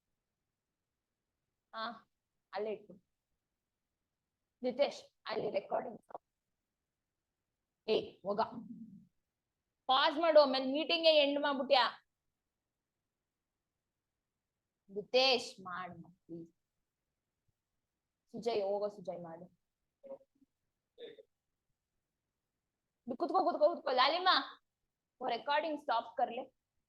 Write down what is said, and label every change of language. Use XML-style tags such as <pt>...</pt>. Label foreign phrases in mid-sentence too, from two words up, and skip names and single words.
<kn>ಹಾ ಅಲ್ಲೇ ಇಟ್ಟು ನಿತೇಶ್ ಅಲ್ಲಿ ರೆಕಾರ್ಡಿಂಗ್. ಹೋಗ ಪಾಸ್ ಮಾಡು, ಆಮೇಲೆ</kn> <en>meeting end</en> <kn>ಮಾಡ್ಬಿಟ್ಯಾ. ನಿತೇಶ್ ಮಾಡು ಪ್ಲೀಸ್. ಸುಜಯ್ ಹೋಗೋ, ಸುಜಯ್ ಮಾಡು.</kn> <hi>कुछ को लालिमा वो</hi> <en>recording stop</en> <hi>कर ले.</hi>